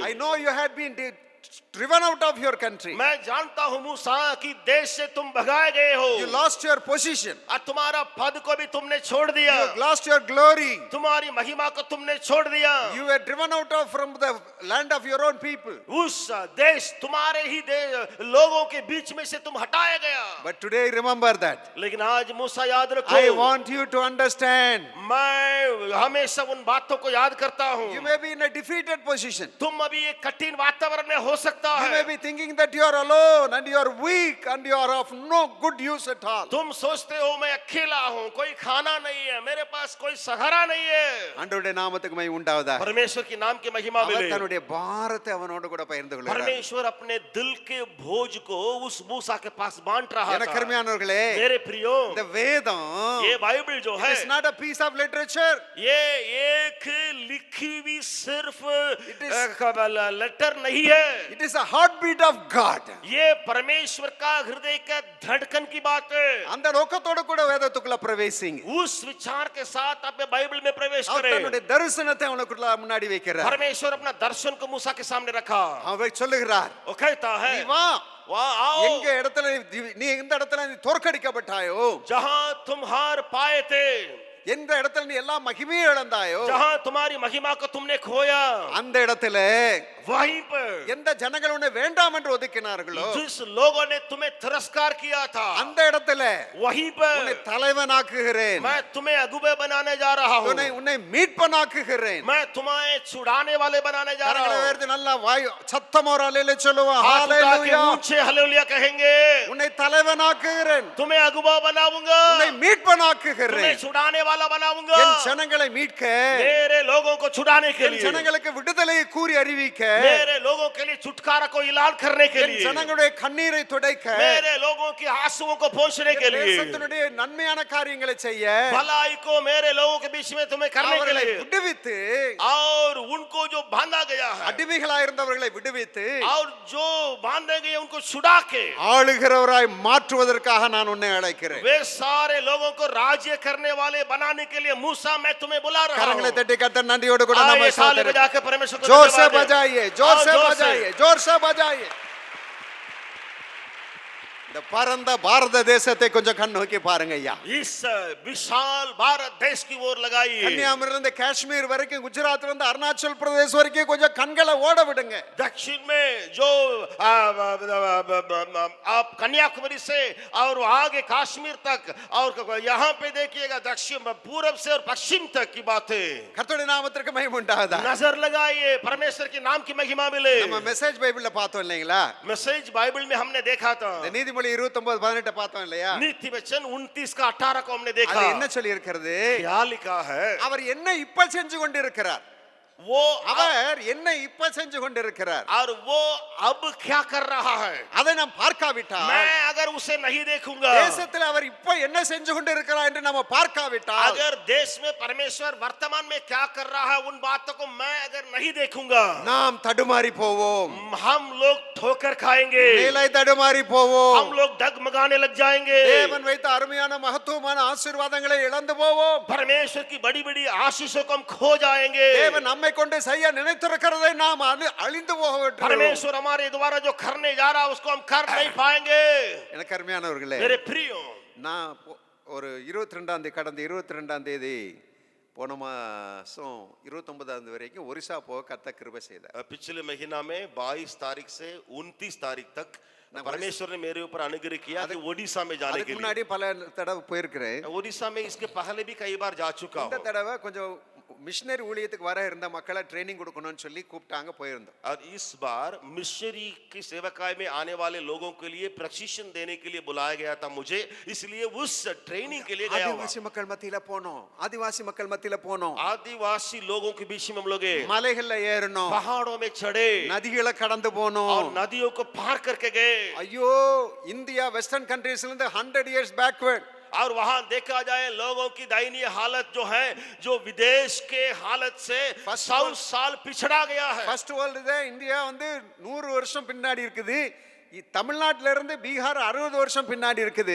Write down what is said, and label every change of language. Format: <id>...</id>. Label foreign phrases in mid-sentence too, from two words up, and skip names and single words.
<en>I know you had been driven out of your country.</en> <hi>मैं जानता हूँ मूसा कि देश से तुम भगाए गए हो,</hi> <en>You lost your position.</en> <hi>और तुम्हारा पद को भी तुमने छोड़ दिया,</hi> <en>You lost your glory.</en> <hi>तुम्हारी महिमा को तुमने छोड़ दिया,</hi> <en>You were driven out of from the land of your own people.</en> <hi>उस देश तुम्हारे ही लोगों के बीच में से तुम हटाया गया।</hi> <en>But today remember that.</en> <hi>लेकिन आज मूसा याद</hi> <en>I</en> <hi>रखो,</hi> <en>want you to understand.</en> <hi>मैं हमेशा उन बातों को याद करता हूँ।</hi> <en>You may be in a defeated position.</en> <hi>तुम अभी एक कठिन वातावरण में हो सकता</hi> <en>You may</en> <hi>है,</hi> <en>be thinking that you are alone and you are weak and you are of no good use at all.</en> <hi>तुम सोचते हो मैं अकेला हूँ, कोई खाना नहीं है, मेरे पास कोई सहारा नहीं है।</hi> <ta>ஆண்டவருடைய நாமத்துக்கு மகிமை உண்டாவதாக.</ta> <hi>परमेश्वर की नाम की महिमा</hi> <ta>அவர்</ta> <hi>मिले।</hi> <ta>தன்னுடைய பாரத்தை அவனோடு கூட பகிர்ந்து கொள்கிறார்.</ta> <hi>परमेश्वर अपने दिल के बोझ को उस मूसा के पास बांट रहा</hi> <ta>எனக்கு</ta> <hi>था।</hi> <ta>அருமையானவர்களே,</ta> <hi>मेरे प्रियो,</hi> <ta>இந்த வேதம்</ta> <hi>ये बाइबल जो है,</hi> <en>is not a piece of literature.</en> <hi>ये एक लिखी हुई सिर्फ</hi> <en>It is-</en> <hi>लेटर नहीं है,</hi> <en>It is a heartbeat of God.</en> <hi>ये परमेश्वर का हृदय का धड़कन की बात है।</hi> <ta>அந்த நோக்கத்தோடு கூட வேதத்துக்குள்ள பிரவேசிங்க.</ta> <hi>उस विचार के साथ आप बाइबल में प्रवेश</hi> <ta>அவர்</ta> <hi>करें।</hi> <ta>தன்னுடைய தரிசனத்தை அவனுக்குள்ள முன்னாடி வைக்கிறார்.</ta> <hi>परमेश्वर अपना दर्शन को मूसा के सामने रखा,</hi> <ta>அவர் சொல்லுகிறார்,</ta> <hi>वो कहता है,</hi> <ta>நீ வா,</ta> <hi>वहाँ आओ,</hi> <ta>எங்க இடத்துல நீ எந்த இடத்துல நீ தோற்கடிக்கப்பட்டாயோ,</ta> <hi>जहाँ तुम हार पाए थे,</hi> <ta>எந்த இடத்துல நீ எல்லா மகிமையை இழந்தாயோ,</ta> <hi>जहाँ तुम्हारी महिमा को तुमने खोया,</hi> <ta>அந்த இடத்துல</ta> <hi>वहीं पर</hi> <ta>எந்த ஜனங்கள் உன்னை வேண்டாம் என்று ஒதுக்கினார்களோ,</ta> <hi>जिस लोगों ने तुम्हें तिरस्कार किया था,</hi> <ta>அந்த இடத்துல</ta> <hi>वहीं</hi> <ta>உன்னை</ta> <hi>पर</hi> <ta>தலைவனாக்குகிறேன்,</ta> <hi>मैं तुम्हें अगुवे बनाने जा रहा हूँ,</hi> <ta>உன்னை மீட்பனாக்குகிறேன்.</ta> <hi>मैं तुम्हें छुड़ाने वाले बनाने जा</hi> <ta>கரங்களை</ta> <hi>रहा हूँ।</hi> <ta>உயர்த்தி நல்லா வாய் சத்தமா ஒரு அல்லேலூயா சொல்லுவோம்.</ta> <hi>हाथ उठा के</hi> <ta>ஹalleluya.</ta> <hi>ऊंचे हालेलुया कहेंगे,</hi> <ta>உன்னை தலைவனாக்குகிறேன்,</ta> <hi>तुम्हें अगुवा बनाऊंगा,</hi> <ta>உன்னை</ta> <hi>तुम्हें</hi> <ta>மீட்பனாக்குகிறேன்.</ta> <hi>छुड़ाने वाला बनाऊंगा,</hi> <ta>என் ஜனங்களை மீட்க,</ta> <hi>मेरे लोगों को छुड़ाने के</hi> <ta>என்</ta> <hi>लिए,</hi> <ta>ஜனங்களுக்கு விடுதலையை கூறி அறிவிக்க,</ta> <hi>मेरे लोगों के लिए छुटकारा को ऐलान करने के</hi> <ta>என்</ta> <hi>लिए,</hi> <ta>ஜனங்களுடைய கண்ணீரை துடைக்க,</ta> <hi>मेरे लोगों की आंसुओं को पोंछने के लिए,</hi> <ta>தேசத்தினுடைய நன்மையான காரியங்களை செய்ய,</ta> <hi>भलाई को मेरे लोगों के बीच में तुम्हें करने के</hi> <ta>அவர்களை</ta> <hi>लिए,</hi> <ta>விடுவித்து,</ta> <hi>और उनको जो बांधा गया है,</hi> <ta>அடிமைகளாய் இருந்தவர்களை விடுவித்து,</ta> <hi>और जो बांधे गए उनको छुड़ा के</hi> <ta>ஆளுகிறவராய் மாற்றுவதற்காக நான் உன்னை அழைக்கிறேன்.</ta> <hi>वे सारे लोगों को राज्य करने वाले बनाने के लिए मूसा मैं तुम्हें बुला रहा</hi> <ta>கரங்களை</ta> <hi>हूँ।</hi> <ta>தட்டி கர்த்தர் நன்றியோடு கூட</ta> <hi>आइए</hi> <ta>நம்ம</ta> <hi>ताली</hi> <ta>ஸ்தோத்திரம்.</ta> <hi>बजाकर परमेश्वर को जोर से धन्यवाद दें। बजाइए, जोर आओ, से जोर बजाइए, जोर से बजाइए.</hi> <ta>இந்த பரந்த பாரத தேசத்தை கொஞ்சம் கண் நோக்கி பாருங்க ஐயா.</ta> <hi>इस विशाल भारत देश की ओर लगाइए।</hi> <ta>கன்னியாகுமரியில இருந்து காஷ்மீர் வரைக்கும், குஜராத்ல இருந்து அருணாச்சல் பிரதேஷ் வரைக்கும் கொஞ்சம் கண்களை ஓட விடுங்க.</ta> <hi>दक्षिण में जो आप कन्याकुमारी से और आगे कश्मीर तक, और यहाँ पे देखिएगा दक्षिण पूरब से और पश्चिम तक की बातें।</hi> <ta>கர்த்தருடைய நாமத்திற்கு மகிமை உண்டாவதா.</ta> <hi>नजर लगाइए, परमेश्वर के नाम की महिमा मिले।</hi> <ta>நம்ம மெசேஜ் பைபிள்ல பார்த்தோம் இல்லைங்களா?</ta> <hi>मैसेज बाइबल में हमने देखा था,</hi> <ta>இந்த நீதிமொழி 29:18 பார்த்தோம் இல்லையா?</ta> <hi>नीति वचन 29 का 18 को हमने देखा।</hi> <ta>அது என்ன சொல்லி இருக்கிறது?</ta> <hi>क्या लिखा है?</hi> <ta>அவர் என்ன இப்ப செஞ்சு கொண்டிருக்கிறார்?</ta> <hi>वो</hi> <ta>அவர் என்ன இப்ப செஞ்சு கொண்டிருக்கிறார்?</ta> <hi>और वो अब क्या कर रहा है?</hi> <ta>அதை நாம் பார்க்காவிட்டால்,</ta> <hi>मैं अगर उसे नहीं देखूंगा,</hi> <ta>தேசத்தில் அவர் இப்ப என்ன செஞ்சு கொண்டிருக்கிறார் என்று நம்ம பார்க்காவிட்டால்,</ta> <hi>अगर देश में परमेश्वर वर्तमान में क्या कर रहा है उन बातों को मैं अगर नहीं देखूंगा,</hi> <ta>நாம் தடுமாறி போவோம்,</ta> <hi>हम लोग ठोकर खाएंगे,</hi> <ta>நிலை தடுமாறி போவோம்,</ta> <hi>हम लोग डगमगाने लग जाएंगे,</hi> <ta>தேவன் வைத்த அருமையான மகத்துவமான ஆசீர்வாதங்களை இழந்து போவோம்,</ta> <hi>परमेश्वर की बड़ी बड़ी आशीषों को हम खो जाएंगे,</hi> <ta>தேவன் நம்மை கொண்டு செய்ய நினைத்திருக்கிறதை நாம் அழிந்து போக விட்டுருவோம்.</ta> <hi>परमेश्वर हमारे द्वारा जो करने जा रहा है उसको हम कर नहीं पाएंगे।</hi> <ta>எனக்கு அருமையானவர்களே,</ta> <hi>मेरे प्रियो,</hi> <ta>நான் ஒரு 22ஆம் தேதி, கடந்த 22ஆம் தேதி போன மாசம் 29ஆம் தேதி வரைக்கும் ஒரிசா போக கர்த்தர் கிருபை செய்தார்.</ta> <hi>पिछले महीना में 22 तारीख से 29 तारीख तक परमेश्वर ने मेरे ऊपर अनुग्रह किया कि ओडिशा में जाने</hi> <ta>அதுக்கு</ta> <hi>के लिए।</hi> <ta>முன்னாடி பல தடவை போயிருக்கிறேன்.</ta> <hi>ओडिशा में इसके पहले भी कई बार जा चुका</hi> <ta>இந்த</ta> <hi>हूं।</hi> <ta>தடவை கொஞ்சம் மிஷினரி ஊழியத்துக்கு வர இருந்த மக்களை ட்ரைனிங் கொடுக்கணும்னு சொல்லி கூப்பிட்டாங்க, போயிருந்தோம்.</ta> <hi>और इस बार मिशनरी की सेवकाई में आने वाले लोगों के लिए प्रशिक्षण देने के लिए बुलाया गया था मुझे, इसलिए उस ट्रेनिंग के लिए गया हुआ।</hi> <ta>ஆதிவாசி மக்கள் மத்தியில போனோம், ஆதிவாசி மக்கள் மத்தியில போனோம்,</ta> <hi>आदिवासी लोगों के बीच में हम लोग गए,</hi> <ta>மலைகள்ல ஏறணும்,</ta> <hi>पहाड़ों में चढ़े</hi> <ta>நதிகளை கடந்து போனோம்.</ta> <hi>और नदियों को पार करके गए।</hi> <ta>ஐயோ, இந்தியா</ta> <en>Western countries</en> <ta>இருந்து</ta> <en>100 years backward.</en> <hi>और वहां देखा जाए लोगों की दयनीय हालत जो है, जो विदेश के हालत से 100 साल पिछड़ा गया है।</hi> <en>First World</en> <ta>இந்தியா வந்து 100 வருஷம் பின்னாடி இருக்குது. தமிழ்நாட்டில இருந்து பீகார் 60 வருஷம் பின்னாடி இருக்குது.</ta>